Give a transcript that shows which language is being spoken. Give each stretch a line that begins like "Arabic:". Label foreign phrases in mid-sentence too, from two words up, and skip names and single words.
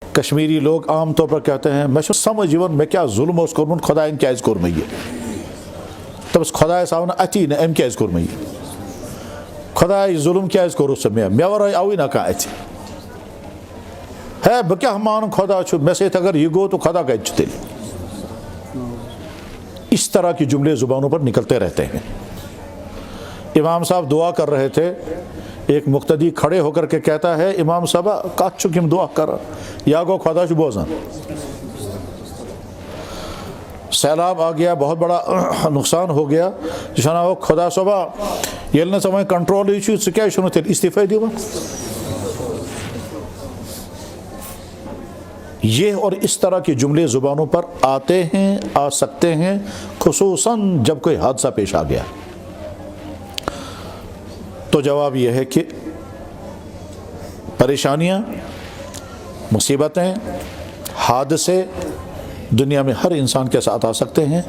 Urdu: کشمیری لوگ عام طور پر کہتے ہیں
Kashmiri: میں سمجھون میں کیا ظلم اوس کورمت خدایَن کیازِ کوٚر مےٚ یہِ دَپَس خۄدایَس آو نہٕ اَتھی نہٕ أمۍ کیازِ کوٚر مےٚ یہِ خۄداے ظلم کیازِ کوٚرُتھ ژےٚ مےٚ وَرٲے آوٕے نہ کانٛہہ اَتھِ ہے بہٕ کیٛاہ مانہٕ خۄدا چھُ مےٚ سۭتۍ اگر یہِ گوٚو تو خۄدا کَتہِ چھُ تیٚلہِ
Urdu: اس طرح کے جملے زبانوں پر نکلتے رہتے ہیں. امام صاحب دعا کر رہے تھے, ایک مقتدی کھڑے ہو کر کے کہتا ہے امام صاحب
Kashmiri: کت چھُ کِم دعا کر یا گو خدا چھُ بوزان.
Urdu: سیلاب آ گیا, بہت بڑا نقصان ہو گیا,
Kashmiri: جو چھُنا ہو خدا صٲبا ییٚلہِ نہٕ ژےٚ وۄنۍ کنٹرولٕے چھُ ژٕ کیٛازِ چھُنہٕ تیٚلہِ استعفے دِوان.
Urdu: یہ اور اس طرح کے جملے زبانوں پر آتے ہیں, آ سکتے ہیں, خصوصاً جب کوئی حادثہ پیش آ گیا. تو جواب یہ ہے کہ پریشانیاں, مصیبتیں, حادثے دنیا میں ہر انسان کے ساتھ آ سکتے ہیں.